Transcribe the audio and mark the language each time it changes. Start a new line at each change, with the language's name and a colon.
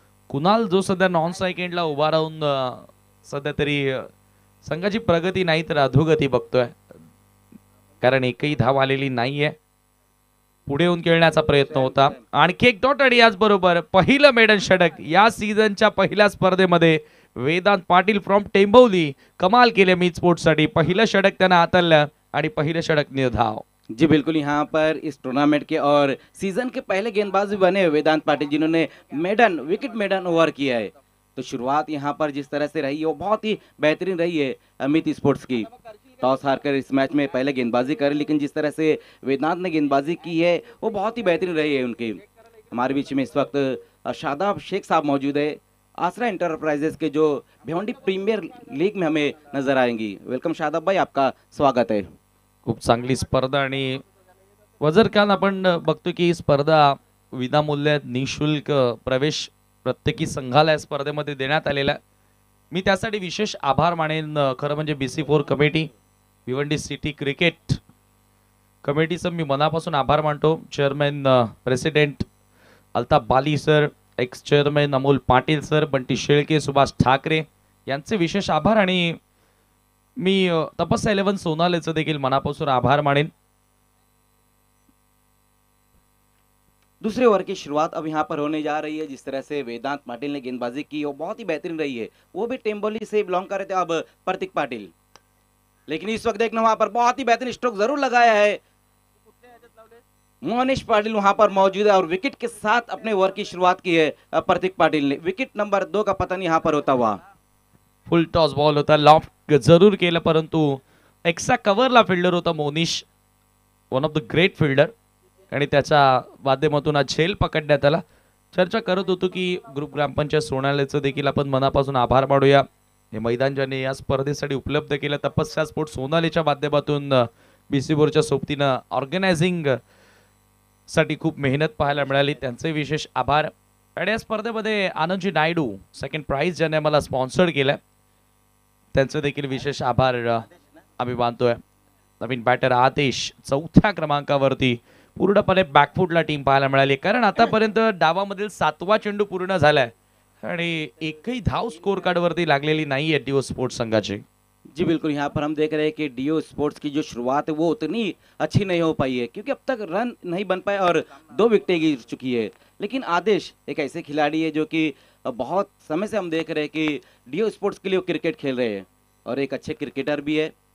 Marathi: कुणाल जो सध्या non side एंडला उभा राहून सध्या तरी संघाची प्रगती नाही तर अधोगती बघतोय, कारण एकही धाव आलेली नाहीये. पुढे येऊन खेळण्याचा प्रयत्न होता. आणखी एक डॉट आणि याचबरोबर पहिलं मेडन षटक या सीझनच्या पहिल्या स्पर्धेमध्ये वेदांत पाटील फ्रॉम टेंबवली कमाल केले मीत स्पोर्ट्ससाठी. पहिलं षटक त्यांना हाताळलं आणि पहिलं षटक निर्धाव.
Hindi: जी बिल्कुल, यहाँ पर इस टूर्नामेंट के और सीजन के पहले गेंदबाज भी बने वेदांत पाटिल, जिन्होंने विकेट मेडन ओवर किया है। तो शुरुआत यहाँ पर जिस तरह से रही है वो बहुत ही बेहतरीन रही है अमित स्पोर्ट्स की। टॉस हारकर इस मैच में पहले गेंदबाजी करी, लेकिन जिस तरह से वेदांत ने गेंदबाजी की है वो बहुत ही बेहतरीन रही है उनकी। हमारे बीच में इस वक्त शादाब शेख साहब मौजूद है, आसरा इंटरप्राइजेस के, जो भिवंडी प्रीमियर लीग में हमें नजर आएंगी। वेलकम शादाब भाई, आपका स्वागत है।
Marathi: खूप चांगली स्पर्धा आणि वजर खान आपण बघतो की ही स्पर्धा विनामूल्य निशुल्क प्रवेश प्रत्येकी संघाला या स्पर्धेमध्ये देण्यात आलेला आहे. मी त्यासाठी विशेष आभार मानेन खरं म्हणजे BC4 committee, Bhiwandi city cricket कमिटीचं मी मनापासून आभार मानतो. चेअरमॅन प्रेसिडेंट अल्ताफ बाली sir, x chairman Amol Patil sir, Bunty Shelke, Subhash Thackeray यांचे विशेष आभार. आणि मी तपस्या 11 सोनालेचं देखील मनापासून आभार मानेन.
Hindi: दूसरे ओवर की शुरुआत अब यहाँ पर होने जा रही है। जिस तरह से वेदांत पाटिल ने गेंदबाजी की वो बहुत ही बेहतरीन रही है, वो भी टेम्बोली से बिलोंग कर रहे थे अब प्रतीक पाटिल। लेकिन इस वक्त देखना वहां पर बहुत ही बेहतरीन स्ट्रोक जरूर लगाया है मोहनीश पाटिल, वहां पर मौजूद है और विकेट के साथ अपने ओवर की शुरुआत की है प्रतीक पाटिल ने। विकेट नंबर 2 का पतन यहाँ पर होता हुआ।
Marathi: फुल टॉस बॉल होता, लॉफ्ट जरूर केलं, परंतु एक्स्ट्रा कव्हरला फिल्डर होता Monish,
English: one of the great fielder,
Marathi: आणि त्याच्या माध्यमातून आज झेल पकडण्यात आला. चर्चा करत होतो की ग्रुप ग्रामपंचायत सोनाल्याचं देखील आपण मनापासून आभार मानूया. हे मैदान ज्याने या स्पर्धेसाठी उपलब्ध केलं, तपस्या स्पोर्ट्स सोनालीच्या माध्यमातून BC4च्या सोबतीनं ऑर्गनायझिंग साठी खूप मेहनत पाहायला मिळाली, त्यांचे विशेष आभार. आणि या स्पर्धेमध्ये आनंदजी नायडू सेकंड प्राइज ज्याने मला स्पॉन्सर केलं, त्यांचे देखील विशेष आभार आम्ही मानतोय. नवीन बॅटर आदेश चौथ्या क्रमांकावरती पूर्णपणे बॅकफुटला टीम पाहायला मिळाली, कारण आतापर्यंत डावामधील 7वा चेंडू पूर्ण झालाय आणि एकही धाव स्कोर कार्ड वरती लागलेली नाहीये डीओ स्पोर्ट्स संघाची.
Hindi: जी बिल्कुल, यहाँ पर हम देख रहे हैं कि डीओ स्पोर्ट्स की जो शुरुआत है वो उतनी अच्छी नहीं हो पाई है, क्योंकि अब तक रन नहीं बन पाए और 2 विकेटें गिर चुकी है। लेकिन आदेश एक ऐसे खिलाड़ी है जो कि बहुत समय से हम देख रहे हैं कि डीओ स्पोर्ट्स के लिए वो क्रिकेट खेल रहे हैं और एक अच्छे क्रिकेटर भी है।